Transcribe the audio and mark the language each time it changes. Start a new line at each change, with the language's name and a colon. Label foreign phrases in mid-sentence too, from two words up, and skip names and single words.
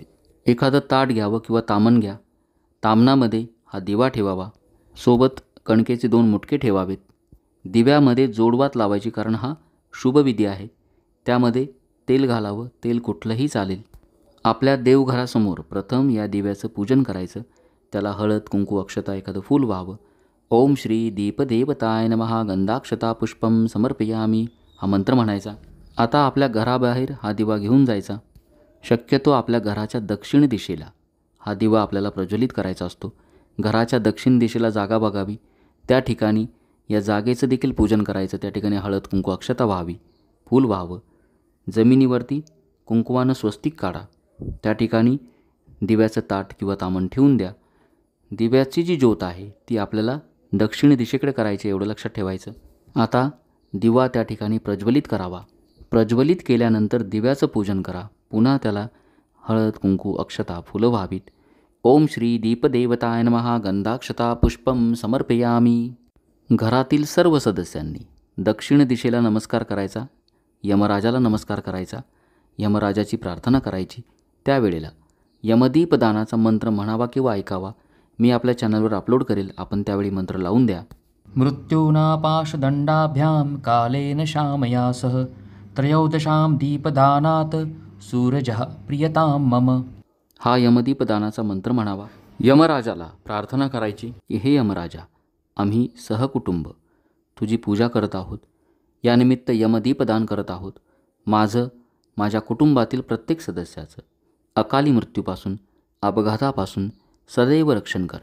Marathi: एखादं ताट घ्यावं किंवा तामण घ्या, तामणामध्ये हा दिवा ठेवावा, सोबत कणकेचे 2 मुटके ठेवावेत. दिव्यामध्ये जोडवात लावायची, कारण हा शुभविधी आहे. त्यामध्ये तेल घालावं, तेल कुठलंही चालेल. आपल्या देवघरासमोर प्रथम या दिव्याचं पूजन करायचं. त्याला हळद, कुंकू, अक्षता, एखादं फूल व्हावं.
Sanskrit: ओम श्री दीपदेवताय नमः गंधाक्षता पुष्पम समर्पयामी हा मंत्र म्हणायचा.
Marathi: आता आपल्या घराबाहेर हा दिवा घेऊन जायचा. शक्यतो आपल्या घराच्या दक्षिण दिशेला हा दिवा आपल्याला प्रज्वलित करायचा असतो. घराच्या दक्षिण दिशेला जागा बघावी, त्या ठिकाणी या जागेचं देखील पूजन करायचं. त्या ठिकाणी हळद, कुंकू, अक्षता व्हावी, फूल व्हावं. जमिनीवरती कुंकवानं स्वस्तिक काढा. त्या ठिकाणी दिव्याचं ताट किंवा तामण ठेवून द्या. दिव्याची जी ज्योत आहे ती आपल्याला दक्षिण दिशेकडे करायची, एवढं लक्षात ठेवायचं. आता दिवा त्या ठिकाणी प्रज्वलित करावा. प्रज्वलित केल्यानंतर दिव्याचं पूजन करा. पुन्हा त्याला हळद, कुंकू, अक्षता, फुलं व्हावीत.
Sanskrit: ओम श्री दीपदेवताय नमः गंधाक्षता पुष्पम समर्पयामी.
Marathi: घरातील सर्व सदस्यांनी दक्षिण दिशेला नमस्कार करायचा, यमराजाला नमस्कार करायचा, यमराजाची प्रार्थना करायची. त्यावेळेला यमदीपदानाचा मंत्र म्हणावा किंवा ऐकावा. मी आपल्या चॅनलवर अपलोड करेल, आपण त्यावेळी मंत्र लावून द्या.
Sanskrit: मृत्यूना पाशदंडाभ्याम कालेन शामया सह त्रयोदशां दीपदानात सूरजः प्रियतां मम.
Marathi: हा यमदीपदानाचा मंत्र म्हणावा. यमराजाला प्रार्थना करायची की हे यमराजा, आम्ही सहकुटुंब तुझी पूजा करत आहोत. यानिमित्त यमदीपदान करत आहोत. माझ्या कुटुंबातील प्रत्येक सदस्याचं अकाली मृत्यूपासून, अपघातापासून सदैव रक्षण कर.